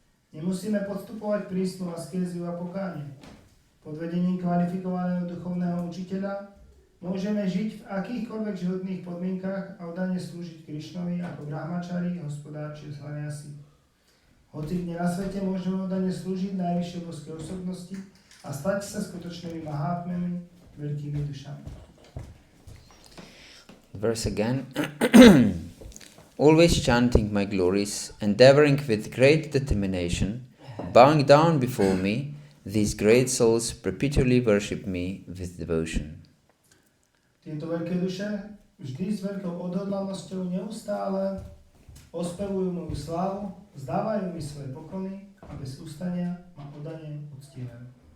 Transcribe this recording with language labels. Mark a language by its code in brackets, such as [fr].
[sk] Nemusíme podstupovať prísnu askéziu a pokánie. Pod vedením kvalifikovaného duchovného učiteľa môžeme žiť v akýchkoľvek životných podmienkach a oddane slúžiť Krišnovi ako brahmačari, hospodárči a saniasi. Hoci kde na svete môžeme oddane slúžiť najvyššej boskej osobnosti a stať sa skutočnými mahatmami, veľkými dušami. [en] Verse again. Always chanting my glories, endeavoring with great determination, bowing down before me, these great souls perpetually worship me with devotion. [sk] Tieto veľké duše vždy s veľkou odhodlanosťou neustále ospevujú moju slávu, vzdávajú mi svoje poklony a bez ustania ma oddane uctievajú.